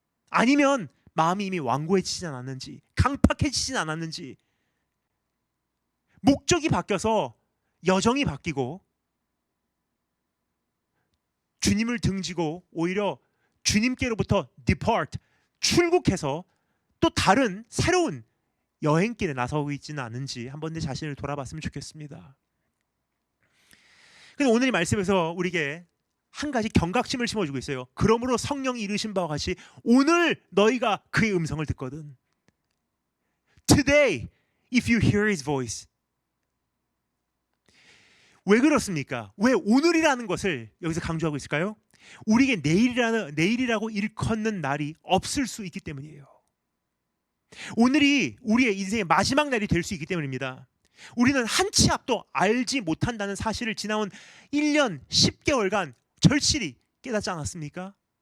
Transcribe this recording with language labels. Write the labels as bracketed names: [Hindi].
[Korean] 아니면 마음이 이미 완고해지진 않았는지, 강팍해지진 않았는지, 목적이 바뀌어서 여정이 바뀌고 주님을 등지고 오히려 주님께로부터 depart, 출국해서 또 다른 새로운 여행길에 나서고 있지는 않은지 한번 내 자신을 돌아봤으면 좋겠습니다. 근데 오늘 이 말씀에서 우리에게 한 가지 경각심을 심어주고 있어요. 그러므로 성령이 이르신 바와 같이 오늘 너희가 그의 음성을 듣거든. [English] Today, if you hear his voice. [Korean] 왜 그렇습니까? 왜 오늘이라는 것을 여기서 강조하고 있을까요? 우리에게 내일이라고 일컫는 날이 없을 수 있기 때문이에요. 오늘이 우리의 인생의 마지막 날이 될 수 있기 때문입니다. 우리는 한 치 앞도 알지 못한다는 사실을 지나온 1년 10개월간 절실히 깨닫지 않았습니까?